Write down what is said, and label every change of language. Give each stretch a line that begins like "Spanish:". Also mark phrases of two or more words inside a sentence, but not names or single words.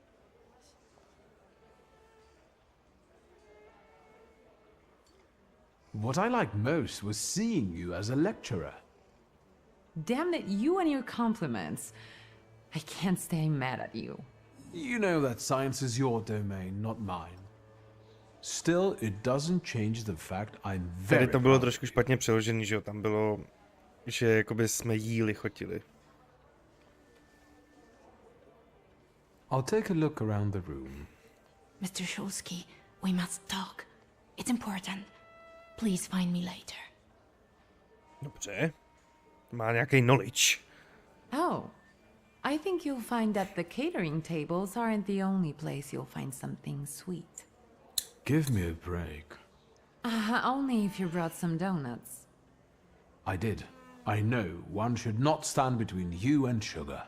English: What I liked most was seeing you as a lecturer. Damn it, you and your compliments. I can't stay mad at you. You know that science is your domain, not mine. Still, it doesn't change the fact I'm very...
Czech: Tady to bylo trošku špatně přeložený, že jo? Tam bylo, že jakoby jsme jí lichotili.
English: I'll take a look around the room. Mr. Shulsky, we must talk. It's important. Please find me later.
Czech: Dobře. Má nějaký knowledge.
English: Oh. I think you'll find that the catering tables aren't the only place you'll find something sweet. Give me a break. Only if you brought some donuts. I did. I know one should not stand between you and sugar.